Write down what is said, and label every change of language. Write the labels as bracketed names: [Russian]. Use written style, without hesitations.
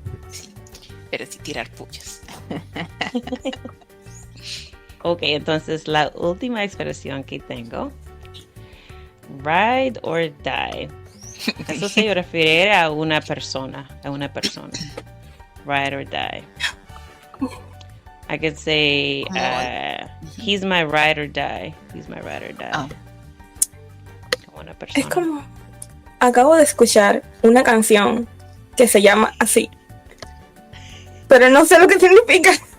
[Spanish] Sí, pero sí tirar puyas. Ok, entonces la última expresión que tengo, ride or die. Eso se refiere a una persona. [English] Ride or die. I could say, he's my ride or die. He's my ride or die. [Spanish] Como una persona. Es como, acabo de escuchar una canción que se llama así, pero no sé lo que significa.